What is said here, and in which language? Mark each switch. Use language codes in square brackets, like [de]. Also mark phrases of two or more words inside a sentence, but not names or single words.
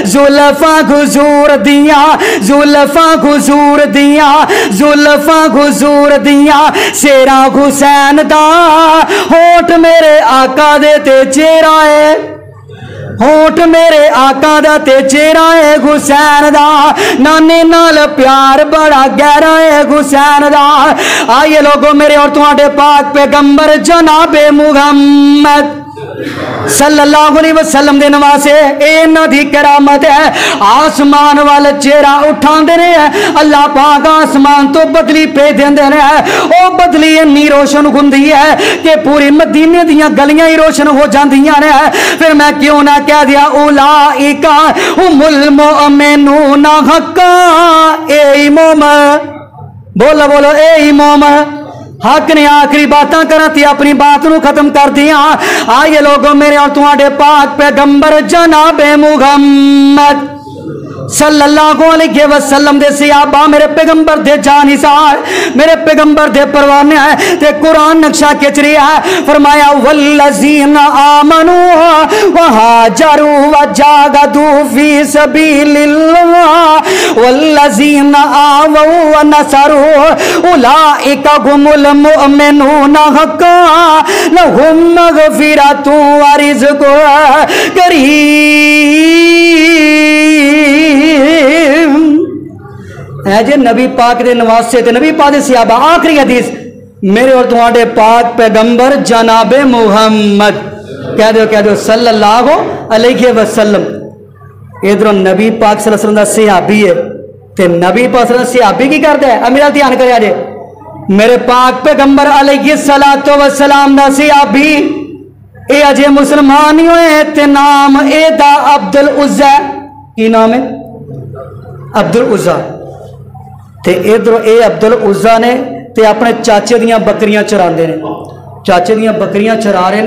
[pa] زلفاں حضور دیاں، زلفاں حضور دیاں، زلفاں حضور دیاں شیرا حسین دا، ہونٹھ میرے آقا دے تے چہرہ ہے، ہونٹھ میرے آقا دا تے چہرہ ہے حسین دا، نانے نال پیار بڑا گہرا ہے حسین دا. [ur] آئیے لوگو میرے اور تمہارے پاک پیغمبر جنابِ محمد [ar] صلى الله عليه وسلم [pa] دے نواسے انہاں دی کرامت ہے، آسمان وال چہرہ اٹھاندے نے، اللہ پاک آسمان توں بدلی بھیج دیندے نے، او بدلی اِنّی روشن ہندی ہے کہ پوری مدینے دیاں گلیاں ہی روشن ہو جاندیاں نے. [ur] پھر میں کیوں نہ کہہ دیا [ar] أولئك هم المؤمنون حقا, [ur] ، اے امام بولو بولو اے امام حق نے آخری باتیں کرتی اپنی بات کو ختم کر دیا. آئیے لوگو میرے اور تمہارے پاک پیغمبر جنابِ محمد [ar] صلى الله عليه وسلم [pa] دے صحابہ میرے پیغمبر دے جانثار، میرے پیغمبر دے پروانے ہے تے قرآن نقشہ کھچ رہا ہے. [ar] فرمایا والذين آمنوا وهاجروا وجاهدوا في سبيل الله والذين آووا ونصروا أولئك هم المؤمنون حقا لهم مغفرة ورزق كريم. [pa] ہے جے نبی پاک دے نواسے تے نبی پاک دے صحابہ. [ur] آخری حدیث میرے اور تمہارے پاک پیغمبر جنابِ محمد کہہ دو [ar] صلى الله عليه وسلم. [pa] ادھروں نبی پاک [ar] صلى الله عليه وسلم [pa] دا صحابی ہے تے نبی پاک [ar] صلى الله عليه وسلم [pa] صحابی کی کردا ہے. میرا دھیان کرے جے میرے پاک پیغمبر [ar] عليه الصلاة والسلام [pa] دا صحابی اے اجے مسلمان نہیں ہوئے تے ناں ایدا عبد العزیٰ. کی ناں ہے؟ عبد العزیٰ. تے ادھروں اے عبد العزیٰ نے تے اپنے چاچے دیاں بکریاں چراندے نے، چاچے دیاں بکریاں چرا رہے نے.